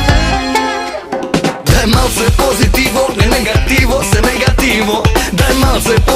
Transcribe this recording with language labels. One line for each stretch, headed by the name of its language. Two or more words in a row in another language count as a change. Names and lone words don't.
Slovenian: Daj malce pozitivo, ne negativo, se negativo. Daj malce